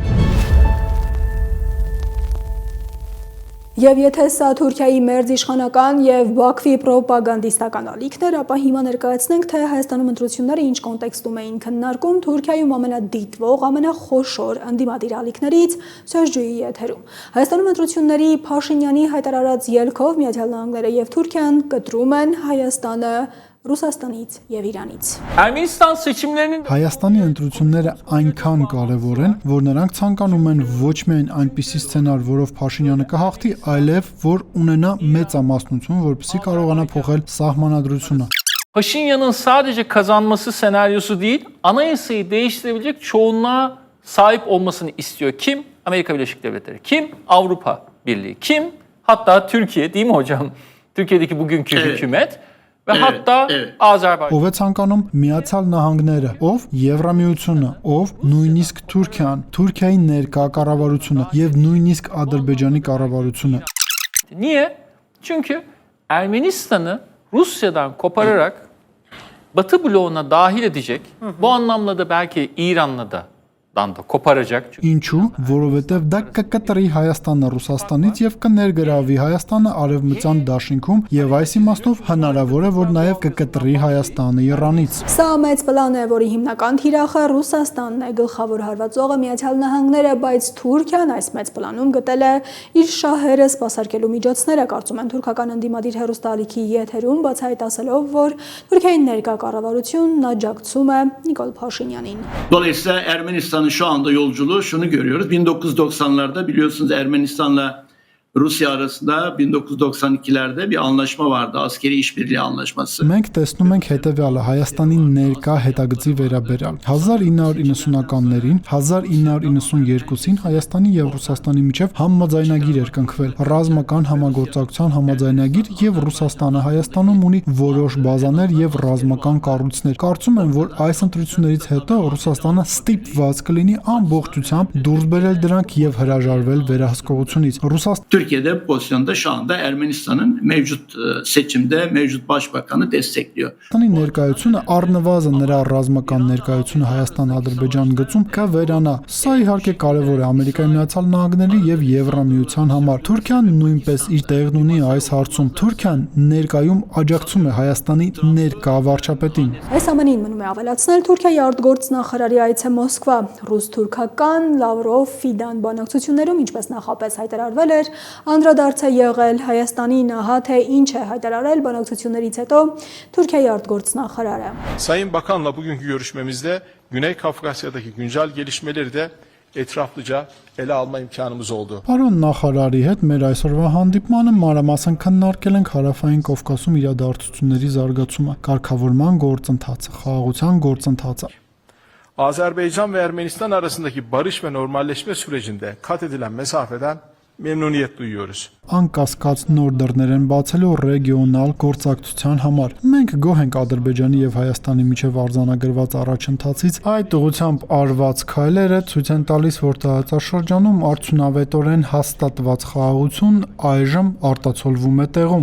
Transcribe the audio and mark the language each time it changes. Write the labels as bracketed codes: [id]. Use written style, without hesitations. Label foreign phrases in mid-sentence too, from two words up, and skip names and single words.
[hy] Եվ եթե սա Թուրքիայի մերձ իշխանական եւ Բաքվի պրոպագանդիստական ալիքներ, ապա հիմա ներկայացնենք, թե Հայաստանում ընտրությունները ինչ կոնտեքստում էին քննարկում Թուրքիայում ամենադիտվող, ամենախոշոր ընդդիմադիր ալիքներից Սերժուի եթերում։ Հայաստանում ընտրությունների Փաշինյանի հայտարարած ելքով Միացյալ Նահանգները եւ Թուրքիան կտրում են Հայաստանը Ռուսաստանից եւ Իրանից։ [tr] Ermənistan seçimlərinin [hy] Հայաստանի ընտրությունները այնքան կարևոր են, որ նրանք ցանկանում են ոչ միայն այնպիսի սցենար, որով Փաշինյանը կհաղթի, այլև որ ունենա մեծամասնություն, որպեսզի կարողանա փոխել սահմանադրությունը։ [tr] Paşinyan'ın sadece kazanması senaryosu değil, anayasayı değiştirebilecek çoğunluğa sahip olmasını istiyor. Kim? Amerika Birleşik Devletleri. Kim? Avrupa Birliği. Kim? Hatta Türkiye, değil mi hocam? Türkiye'deki bugünkü hükümet. Ve hatta Azerbaycan. [hy] Ով է ցանկանում Միացյալ Նահանգները, ով Եվրամիությունը, ով նույնիսկ Թուրքիան, Թուրքիայի ներկա կառավարությունը եւ նույնիսկ Ադրբեջանի կառավարությունը։ [tr] Niye? Çünkü Ermenistan'ı Rusya'dan kopararak Batı bloğuna dahil edecek. Bu anlamda da belki İran'la da koparacak. [hy] Ինչու, որովհետև դա կկտրի Հայաստանը Ռուսաստանից եւ կներգրավի Հայաստանը արևմտյան դաշինքում եւ այս իմաստով հնարավոր է որ նաեւ կկտրի Հայաստանը Իրանից։ Սա մեծ պլան է, որի հիմնական թիրախը Ռուսաստանն է, գլխավոր հարվածողը Միացյալ Նահանգները, բայց Թուրքիան այս մեծ պլանում գտել է իր շահերը սպասարկելու միջոցները, կարծում են թուրքական ընդդիմադիր հեռուստաալիքի եթերում բացահայտասելով, որ Թուրքիայի ներկա կառավարությունն աջակցում է Նիկոլ Փաշինյանին։ [tr] Dolayısıyla Ermenistan'ın şu anda yolculuğu şunu görüyoruz. 1990'larda biliyorsunuz Ermenistan'la Rusya arasında 1992'lerde bir anlaşma vardı. Askeri işbirliği anlaşması. [hy] Մենք տեսնում ենք հետևյալը Հայաստանի ներկա հետագծի վերաբերյալ 1990-ականներին 1992-ին Հայաստանի եւ Ռուսաստանի միջև համաձայնագիր էր կնքվել ռազմական համագործակցության համաձայնագիր եւ Ռուսաստանը Հայաստանում ունի որոշ բազաներ եւ ռազմական կառույցներ։ Կարծում եմ, որ այս ընտրություններից հետո Ռուսաստանը ստիպված կլինի ամբողջությամբ դուրս բերել դրանք եւ հրաժարվել վերահսկողությունից։ [tr] Türkiye'de bu pozisyonda şu anda Ermenistan'ın mevcut seçimde mevcut başbakanı destekliyor. [hy] Հայաստանի ներկայությունը առնվազն նրա ռազմական ներկայությունը Հայաստան-Ադրբեջան գծում կվերանա։ Սա իհարկե կարևոր է Ամերիկայի Միացյալ Նահանգների եւ Եվրամիության համար։ Թուրքիան նույնպես իր տեղն ունի այս հարցում։ Թուրքիան ներկայում աջակցում է Հայաստանի ներկա վարչապետին։ Այս ամենին մնում է ավելացնել Թուրքիայի արտգործնախարարի այցը Մոսկվա։ Ռուս-թուրքական Լավրով Ֆիդան բանակցություններում ինչպես նախապես հայտարարվել էր, անդրադարձ է եղել Հայաստանին, ահա թե ինչ է հայտարարել բանակցություններից հետո Türkiye արտգործնախարարı. [tr] Sayın Bakan'la bugünkü görüşmemizde Güney Kafkasya'daki güncel gelişmeleri de etraflıca ele alma imkanımız oldu. [hy] Պարոն նախարարի հետ մեր այսօրվա հանդիպմանը մանրամասն քննարկել ենք Հարավային Կովկասում իրադարձությունների զարգացումը, կարգավորման գործընթացը, խաղաղության գործընթացը։ [tr] Azerbaycan ve Ermenistan arasındaki barış ve normalleşme sürecinde kat edilen mesafeden memnuniyet duyuyoruz. [hy] Անկասկած նոր դռներ են բացելու ռեգիոնալ գործակցության համար։ Մենք գոհ ենք Ադրբեջանի եւ Հայաստանի միջև արձանագրված առաջընթացից։ Այդ ուղղությամբ արված քայլերը ցույց են տալիս, որ տարածաշրջանում արդյունավետորեն հաստատված խաղաղություն այժմ արտացոլվում է տեղում։